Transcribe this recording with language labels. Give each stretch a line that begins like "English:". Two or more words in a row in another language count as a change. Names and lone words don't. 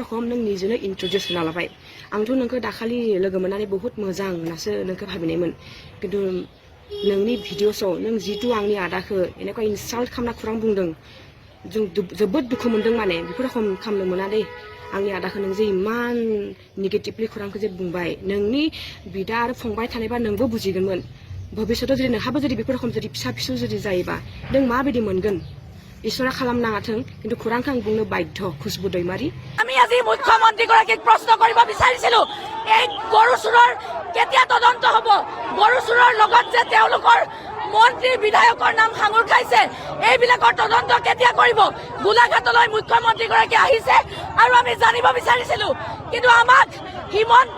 Bodo: रखम नों निजेनो इन्ट्रडिउस होना लाबाय आंथ' नोंखौ दाखालि लोगो मोननानै बुहुत मोजां होननासो नोंखौ भाबिनायमोन खिन्थु नोंनि भिडिअसआव नों जितु आंनि आदाखौ এনেকুৱা इनसाल्ट खालामना खुरां बुंदों जों जोबोद दुखु मोनदों माने बेफोर रखम खालामनो मोना दे आंनि आदाखौ नों जे इमान नेगेटिभलि खुरांखौ जे बुंबाय नोंनि बिदा आरो फंबाय थानायबा नोंबो बुजिगोनमोन भबिष्यतआव जुदि नोंहाबो जुदि बेफोर रखम जुदि फिसा फिसौ जुदि जायोबा नों माबायदि मोनगोन इसोरा खालामनाङाथों কিন্তু খোৰাংखौ आं बुंनो बाध्য खुशबु दैमारी
Assamese: আমি আজি মুখ্যমন্ত্ৰীগৰাকীক প্ৰশ্ন কৰিব বিচাৰিছিলো এই গৰু চুৰৰ কেতিয়া তদন্ত হ'ব গৰু চুৰৰ লগত যে তেওঁলোকৰ মন্ত্ৰী বিধায়কৰ নাম সাঙুৰ খাইছে এইবিলাকৰ তদন্ত কেতিয়া কৰিব গোলাঘাটলৈ মুখ্যমন্ত্ৰীগৰাকী আহিছে আৰু আমি জানিব বিচাৰিছিলো কিন্তু আমাক হিমন্ত